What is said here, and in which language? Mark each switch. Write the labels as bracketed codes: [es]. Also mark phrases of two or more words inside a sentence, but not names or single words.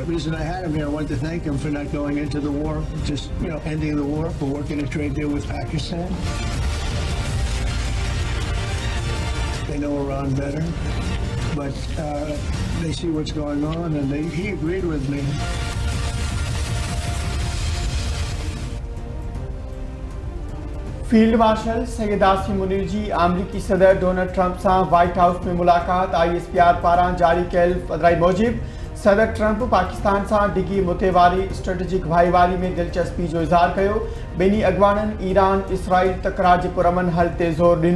[en] The reason I had him here, I wanted to thank him for not going into the war, just ending the war, for working a trade deal with Pakistan. They know Iran better, but they see what's going on, and he agreed with me. [sd] फील्ड मार्शल सैयद आसिम मुनीर जी अमरीकी सदर डोनाल्ड ट्रंप सां व्हाइट हाउस में मुलाक़ात। ISPR पारां जारी कयल पधिराई मूजिब सदर ट्रंप पाकिस्तान सां डिघी मुते वारी स्ट्रेटेजिक भाईवारी में दिलचस्पी जो इज़हार कयो। ॿिन्ही अॻवाननि ईरान इसराइल तकरार जे पुरअमन हल ते ज़ोर ॾिनो।